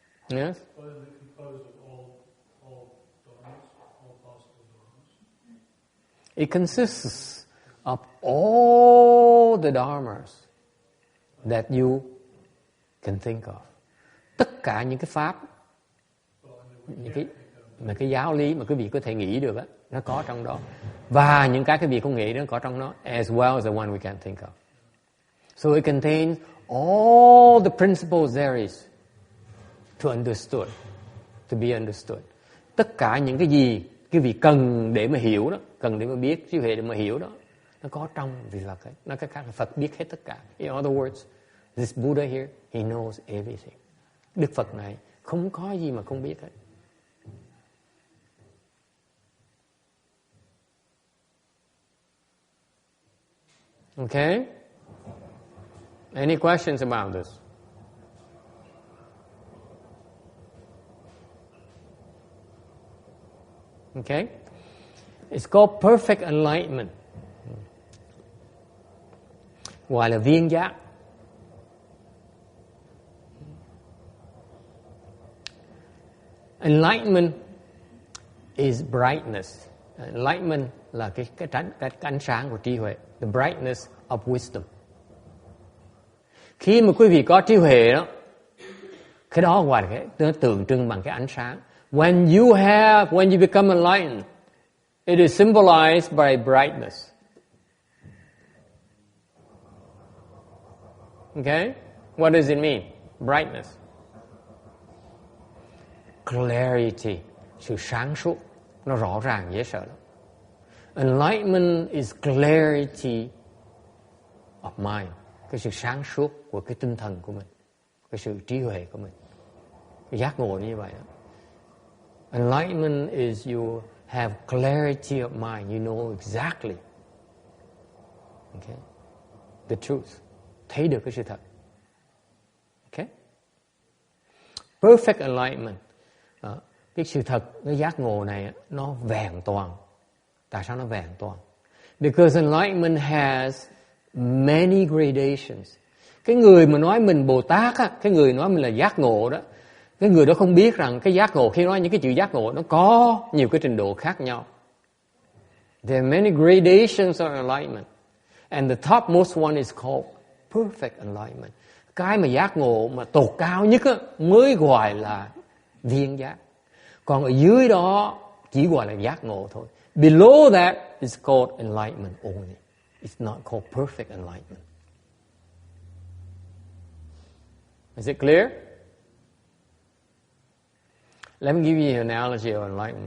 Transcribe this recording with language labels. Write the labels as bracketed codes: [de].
[en] Yes? Why is it composed of all dharmas, all possible dharmas? It consists of all the dharmas that you can think of. [vi] Tất cả những cái pháp, những cái giáo lý mà quý vị có thể nghĩ được á, nó có trong đó. Và những cái quý vị không nghĩ nó có trong đó, [en] as well as the one we can't think of. So it contains all the principles there is to understood, to be understood. [vi] Tất cả những cái gì quý vị cần để mà hiểu đó, cần để mà biết, trí huệ để mà hiểu đó, nó có trong vị Phật ấy. Nói cách khác là Phật biết hết tất cả. [en] In other words, this Buddha here, he knows everything. [vi] Đức Phật này không có gì mà không biết hết. [en] Okay? Any questions about this? Okay? It's called perfect enlightenment. [vi] Gọi là viên giác. [en] Enlightenment is brightness. [vi] Enlightenment là cái ánh sáng của trí huệ. [en] The brightness of wisdom. [vi] Khi mà quý vị có trí huệ đó, cái đó gọi là nó tượng trưng bằng cái ánh sáng. [en] When you become enlightened, it is symbolized by brightness. Okay? What does it mean? Brightness. [vi] Clarity, sự sáng suốt, nó rõ ràng dễ sợ lắm. [en] Enlightenment is clarity of mind, [vi] cái sự sáng suốt của cái tinh thần của mình, cái sự trí huệ của mình. [en] Giác ngộ như vậy đó. Enlightenment is you have clarity of mind, you know exactly, okay, the truth, [vi] thấy được cái sự thật. [en] Okay? Perfect enlightenment. [vi] Cái sự thật, cái giác ngộ này nó vẹn toàn. Tại sao nó vẹn toàn? [en] Because enlightenment has many gradations. [vi] Cái người mà nói mình Bồ Tát á, cái người nói mình là giác ngộ đó, cái người đó không biết rằng cái giác ngộ, khi nói những cái chữ giác ngộ nó có nhiều cái trình độ khác nhau. [en] There are many gradations of enlightenment. And the topmost one is called perfect enlightenment. [vi] Cái mà giác ngộ mà tột cao nhất á, mới gọi là viên giác. Còn ở dưới đó chỉ gọi là giác ngộ thôi. [en] Below that is called enlightenment only. It's not called perfect enlightenment. Is it clear? Let me give you an analogy of enlightenment.